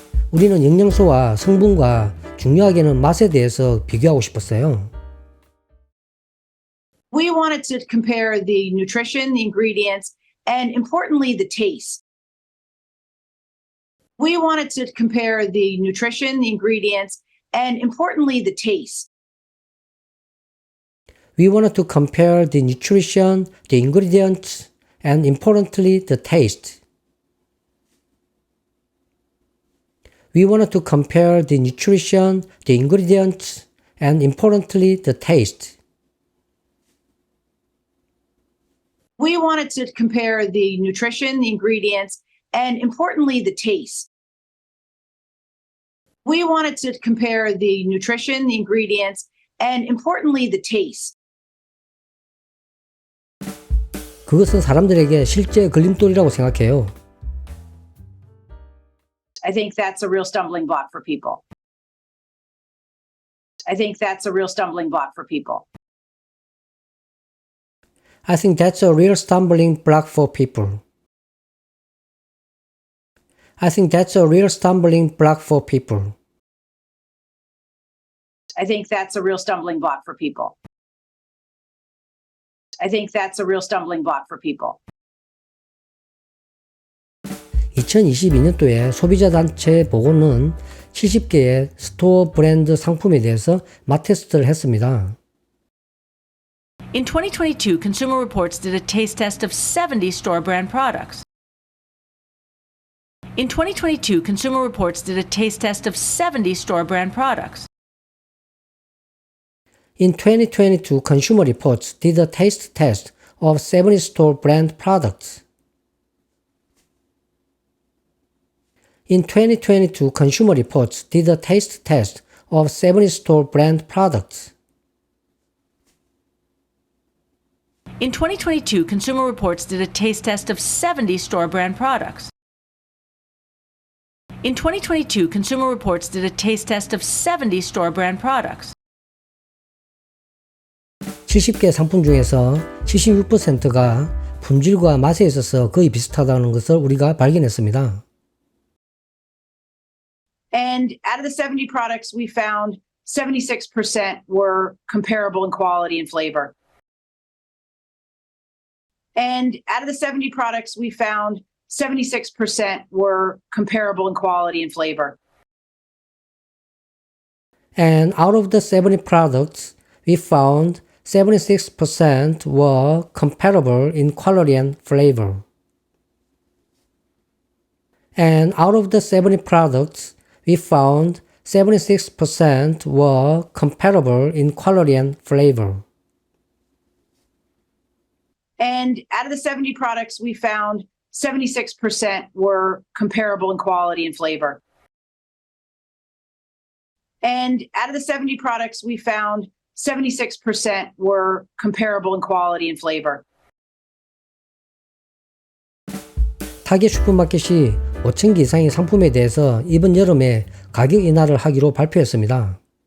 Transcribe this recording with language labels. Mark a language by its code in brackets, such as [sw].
[ko] 우리는 영양소와 성분과 중요하게는 맛에 대해서 비교하고 싶었어요. [en] We wanted to compare the nutrition, the ingredients, and importantly, the taste. We wanted to compare the nutrition, the ingredients, and importantly, the taste. We wanted to compare the nutrition, the ingredients, and importantly, the taste. We wanted to compare the nutrition, the ingredients, and importantly, the taste. We wanted to compare the nutrition, the ingredients, and importantly, the taste. We wanted to compare the nutrition, the ingredients, and importantly, the taste. [ko] 그것은 사람들에게 실제 걸림돌이라고 생각해요. [en] I think that's a real stumbling block for people. I think that's a real stumbling block for people. I think that's a real stumbling block for people. I think that's a real stumbling block for people. I think that's a real stumbling block for people. I think that's a real stumbling block for people. [ko] 2022년도에 소비자단체 보고는 70개의 스토어 브랜드 상품에 대해서 맛 테스트를 했습니다. [en] In 2022, Consumer Reports did a taste test of 70 store brand products. In 2022, Consumer Reports did a taste test of 70 store brand products. In 2022, Consumer Reports did a taste test of 70 store brand products. In 2022, Consumer Reports did a taste test of 70 store brand products. In 2022, Consumer Reports did a taste test of 70 store brand products. In 2022, Consumer Reports did a taste test of 70 store brand products. [ko] 70개 상품 중에서 76%가 품질과 맛에 있어서 거의 비슷하다는 것을 우리가 발견했습니다. [en] And out of the 70 products we found, 76% were comparable in quality and flavor. And out of the 70 products we found, 76% were comparable in quality and flavor. And out of the 70 products, we found 76% were comparable in quality and flavor. And out of the 70 products, we found 76% were comparable in quality and flavor. And out of the 70 products we found, 76% were comparable in quality and flavor. And out of the 70 products we found, 76% were comparable in quality and flavor. [ko] 타겟 슈퍼마켓이 5,000개 이상의 상품에 대해서 이번 여름에 가격 인하를 하기로 발표했습니다.